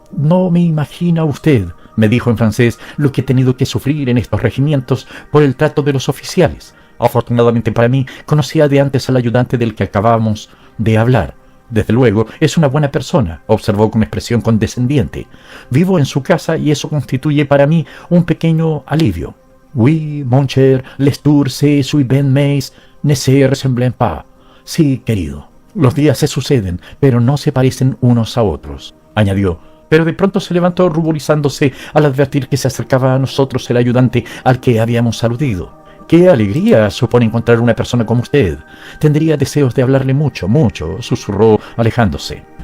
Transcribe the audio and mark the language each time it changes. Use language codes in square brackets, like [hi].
[es] «No me imagina usted», me dijo en francés, «lo que he tenido que sufrir en estos regimientos por el trato de los oficiales. Afortunadamente para mí, conocía de antes al ayudante del que acabamos de hablar. Desde luego, es una buena persona», observó con expresión condescendiente. «Vivo en su casa y eso constituye para mí un pequeño alivio. [fr] Oui, mon cher, les tours se suivent mais ne se ressemblent pas». [es] «Sí, querido, los días se suceden, pero no se parecen unos a otros», añadió. Pero de pronto se levantó ruborizándose al advertir que se acercaba a nosotros el ayudante al que habíamos aludido. «¡Qué alegría supone encontrar una persona como usted! Tendría deseos de hablarle mucho, mucho», susurró alejándose.